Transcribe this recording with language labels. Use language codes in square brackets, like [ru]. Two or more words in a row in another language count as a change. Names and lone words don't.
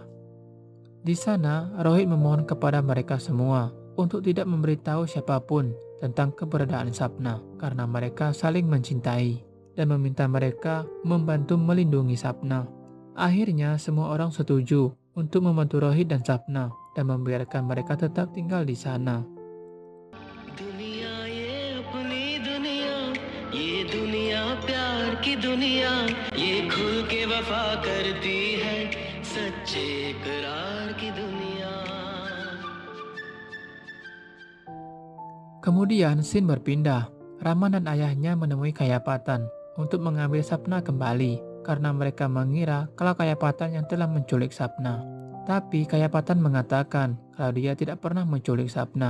[id] Di sana, Rohit memohon kepada mereka semua untuk tidak memberitahu siapapun tentang keberadaan Sapna karena mereka saling mencintai dan meminta mereka membantu melindungi Sapna. Akhirnya, semua orang setuju untuk membantu Rohit dan Sapna dan membiarkan mereka tetap tinggal di sana. [hi] दुनिया प्यार की दुनिया ये खुल के वफा करती है सच्चे इकरार की दुनिया. [id] Kemudian scene berpindah. Raman dan ayahnya menemui Kayapatan untuk mengambil Sapna kembali karena mereka mengira kalau Kayapatan yang telah menculik Sapna. Tapi Kayapatan mengatakan kalau dia tidak pernah menculik Sapna.